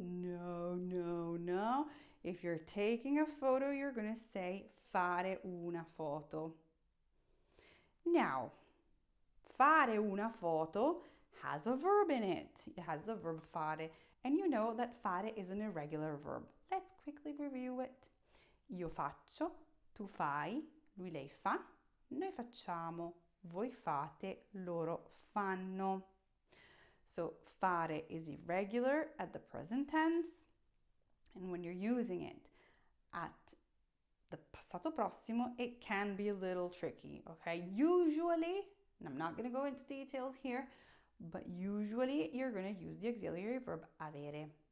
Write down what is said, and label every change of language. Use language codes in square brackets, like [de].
[en] No, no, no. If you're taking a photo, you're going to say fare una foto. Now, fare una foto has a verb in it. It has the verb fare. And you know that fare is an irregular verb. Let's quickly review it. [it] Io faccio, tu fai, lui lei fa, noi facciamo, voi fate, loro fanno. [en] So fare is irregular at the present tense, and when you're using it at the passato prossimo, it can be a little tricky, okay? Usually, and I'm not going to go into details here, but usually you're going to use the auxiliary verb avere.